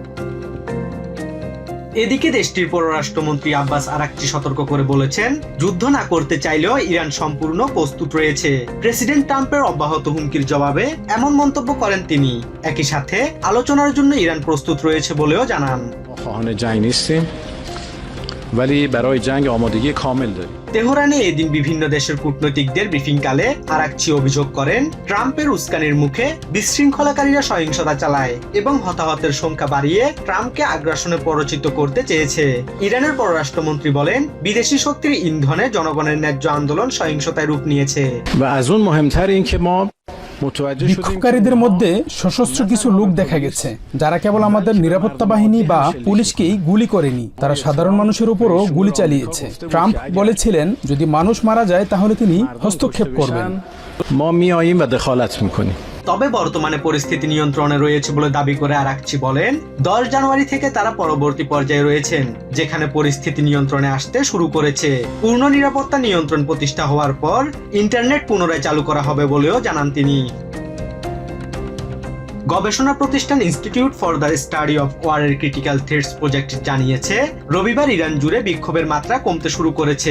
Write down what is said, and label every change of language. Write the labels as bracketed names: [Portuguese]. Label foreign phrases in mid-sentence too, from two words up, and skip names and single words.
[Bangla] এদিকে দেশটির পররাষ্ট্রমন্ত্রী আব্বাস আরাকচি সতর্ক করে বলেছেন, যুদ্ধ না করতে চাইলেও ইরান সম্পূর্ণ প্রস্তুত রয়েছে। প্রেসিডেন্ট ট্রাম্পের অব্যাহত হুমকির জবাবে এমন মন্তব্য করেন তিনি। একই সাথে আলোচনার জন্য ইরান প্রস্তুত রয়েছে বলেও জানান। [Persian] ولی برای جنگ آمادگی کامل داریم. [Bangla] তেহরানে এদিন বিভিন্ন দেশের কূটনৈতিকদের ব্রিফিংকালে আরাকচি অভিযোগ করেন ট্রাম্পের উস্কানির মুখে বিশৃঙ্খলাকারীরা সহিংসতা চালায় এবং হতাহতের সংখ্যা বাড়িয়ে ট্রাম্পকে আগ্রাসনে প্ররোচিত করতে চেয়েছে। ইরানের পররাষ্ট্রমন্ত্রী বলেন বিদেশি শক্তির ইন্ধনে জনগণের ন্যায্য আন্দোলন সহিংসতায় রূপ নিয়েছে। [Persian] و از اون مهمتر این که ما متوجه شدیم [Bangla] বিক্ষোভকারীদের মধ্যে সশস্ত্র কিছু লোক দেখা গেছে যারা কেবল আমাদের নিরাপত্তা বাহিনী বা পুলিশকেই গুলি করেনি, তারা সাধারণ মানুষের উপরও গুলি চালিয়েছে। ট্রাম্প বলেছিলেন যদি মানুষ মারা যায় তাহলে তিনি হস্তক্ষেপ করবেন। [Persian] ما میاییم و دخالت میکنیم. [Bangla] তবে বর্তমানে পরিস্থিতি নিয়ন্ত্রণে রয়েছে বলে দাবি করে আরাকচি বলেন 10 জানুয়ারি থেকে তারা পরবর্তী পর্যায়ে রয়েছেন যেখানে পরিস্থিতি নিয়ন্ত্রণে আসতে শুরু করেছে। পূর্ণ নিরাপত্তা নিয়ন্ত্রণ প্রতিষ্ঠা হওয়ার পর ইন্টারনেট পুনরায় চালু করা হবে বলেও জানান তিনি। গবেষণা প্রতিষ্ঠান ইনস্টিটিউট ফর দ্য স্টাডি অফ ওয়ারের ক্রিটিক্যাল থ্রেটস প্রজেক্ট জানিয়েছে রবিবার ইরান জুড়ে বিক্ষোভের মাত্রা কমতে শুরু করেছে।